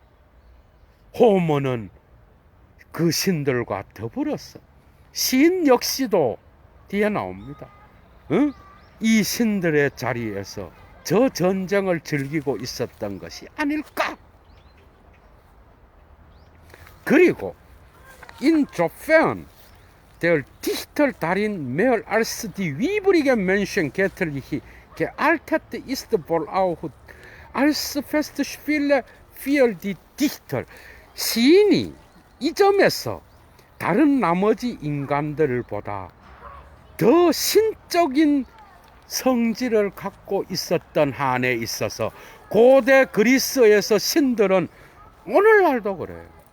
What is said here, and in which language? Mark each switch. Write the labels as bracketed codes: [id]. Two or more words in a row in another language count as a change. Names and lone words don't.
[ko] 호모는 그 신들과 더불어서 신 역시도 뒤에 나옵니다. 응? 이 신들의 자리에서 저 전쟁을 즐기고 있었던 것이 아닐까? [de] 그리고 insofern der Dichter darin mehr als die übrigen Menschen göttlich gealtert ist, wohl auch als Festspiele für die Dichter. [ko] 시인이 이 점에서 다른 나머지 인간들보다 더 신적인 성질을 갖고 있었던 한에 있어서 고대 그리스에서 신들은 오늘날도 그래요.